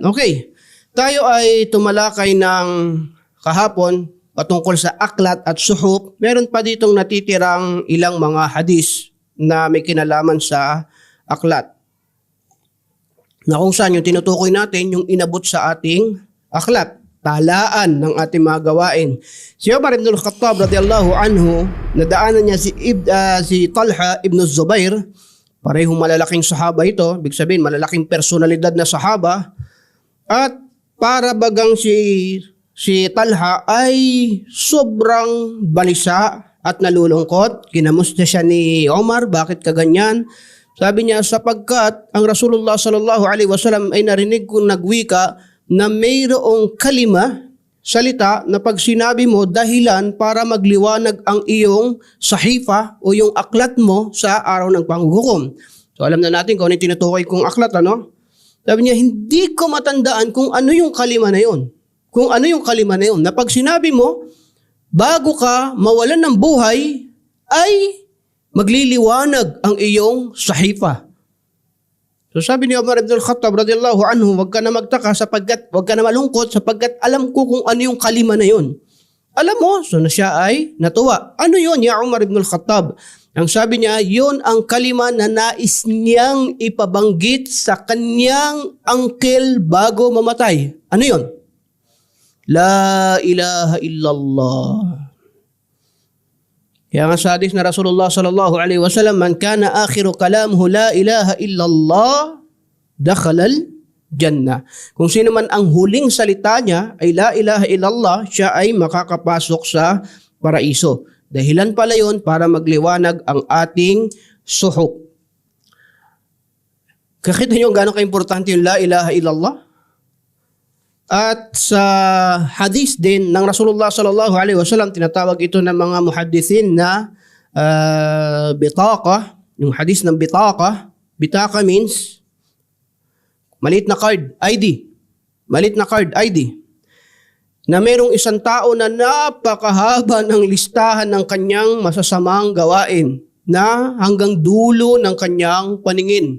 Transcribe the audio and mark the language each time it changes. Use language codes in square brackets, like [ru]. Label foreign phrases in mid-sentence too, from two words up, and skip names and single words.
[tl] Okay, tayo ay tumalakay ng kahapon patungkol sa aklat at suhuf. Meron pa ditong natitirang ilang mga hadis na may kinalaman sa aklat, na kung saan yung tinutukoy natin yung inabot sa ating aklat, talaan ng ating mga gawain. Si Umar ibn al-Khattab [ar] رضي الله عنه, [tl] nadaanan niya si Talha ibn Zubair. Parehong malalaking sahaba ito, ibig sabihin malalaking personalidad na sahaba. At para bagang si Talha ay sobrang balisa at nalulungkot. Kinamusta siya ni Umar, bakit ka ganyan? Sabi niya, sapagkat ang Rasulullah [ar] صلى الله عليه وسلم [tl] ay narinig kong nagwika na mayroong kalima, salita, na pag sinabi mo dahilan para magliwanag ang iyong sahifa o yung aklat mo sa araw ng panghuhukom. So alam na natin kung ano yung tinutukoy kong aklat, Sabi niya, hindi ko matandaan kung ano yung kalima na yun. Na pag sinabi mo, bago ka mawalan ng buhay, ay magliliwanag ang iyong sahifa. So sabi ni Umar ibn al-Khattab [ar] رضي الله عنه, [tl] huwag ka na magtaka sapagkat, huwag ka na malungkot sapagkat alam ko kung ano yung kalima na yun. Alam mo, so na siya ay natuwa. Ano yun, ya Umar ibn al-Khattab? Ang sabi niya, yun ang kalima na nais niyang ipabanggit sa kanyang uncle bago mamatay. Ano yun? [ar] لا إله إلا الله. [tl] Kaya nga sa hadis na Rasulullah [ar] صلى الله عليه وسلم, من كان آخر كلامه لا إله إلا الله، دخل الجنة. [tl] Kung sino man ang huling salita niya ay [ar] لا إله إلا الله, [tl] siya ay makakapasok sa paraiso. Dahilan pala yun para magliwanag ang ating suhok. Kakita niyo gaano ka-importante yung [ar] لا إله إلا الله? [tl] At sa hadith din ng Rasulullah [ar] صلى الله عليه وسلم, [tl] tinatawag ito ng mga muhaddithin na bitaka. Yung hadith ng bitaka, bitaka means maliit na card, ID. Maliit na card, ID. Na merong isang tao na napakahaba ng listahan ng kanyang masasamang gawain na hanggang dulo ng kanyang paningin.